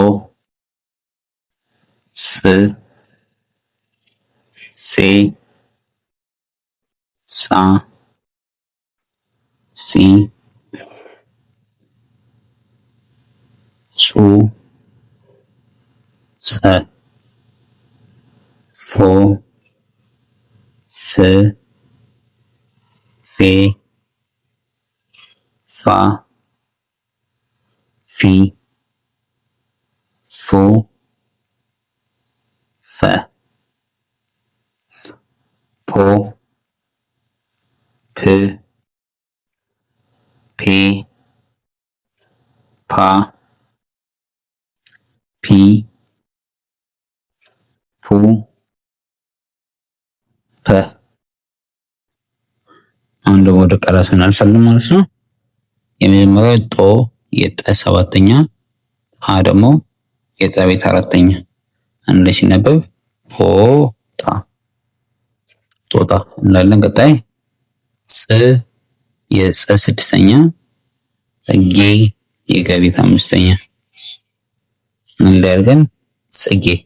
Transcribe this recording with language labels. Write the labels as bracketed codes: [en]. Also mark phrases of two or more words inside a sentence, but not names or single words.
[am] ስ ሴ ሳ ሲ ጹ ጸ ፎ ፍ ፌ ፋ ፊ ፎ ፈ ፖ ፕ ፔ ፓ ፒ ፑ ፐ። አሁን ደግሞ ወደ ቃላቱ እናልፋለን ማለት ነው። የመጀመሪያው ጦ የጠ ሰባተኛ አ ደግሞ የጠ ቤት አራተኛ አንድ ላይ ሲነበብ ሆጣ ጦጣ እንላለን። ቀጣይ ጽ የጸ ስድስተኛ ጌ የገ ቤት አምስተኛ አንድ ላይ አድርገን ጽጌ።